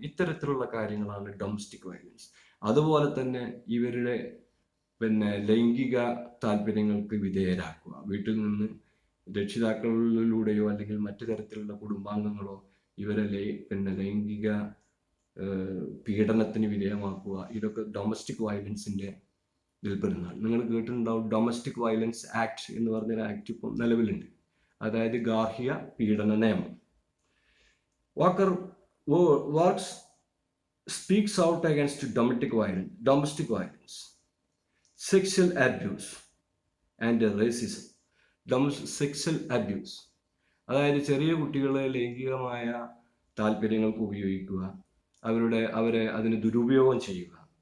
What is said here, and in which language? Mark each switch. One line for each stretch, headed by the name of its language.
Malayalam: ഇത്തരത്തിലുള്ള കാര്യങ്ങളാണ് domestic violence. അതുപോലെ തന്നെ ഇവരുടെ ലൈംഗിക താല്പര്യങ്ങൾക്ക് വിധേയരാക്കുക, വീട്ടിൽ നിന്ന് രക്ഷിതാക്കളിലൂടെയോ അല്ലെങ്കിൽ മറ്റു തരത്തിലുള്ള കുടുംബാംഗങ്ങളോ ഇവരെ ലൈംഗിക പീഡനത്തിന് വിധേയമാക്കുക, ഇതൊക്കെ ഡൊമസ്റ്റിക് വയലൻസിന്റെ ഇതിൽപ്പെടുന്നതാണ്. നിങ്ങൾ കേട്ടിട്ടുണ്ടാവും ഡൊമസ്റ്റിക് വയലൻസ് ആക്ട് എന്ന് പറഞ്ഞൊരു ആക്ട് ഇപ്പം നിലവിലുണ്ട്, അതായത് ഗാർഹിക പീഡന നിയമം.
English: Works speaks out against domestic violence, sexual abuse, and racism.
Malayalam: Sexual abuse, അതായത് ചെറിയ കുട്ടികളെ ലൈംഗികമായ താല്പര്യങ്ങൾക്ക് ഉപയോഗിക്കുക, അവരെ അതിന് ദുരുപയോഗം ചെയ്യുക.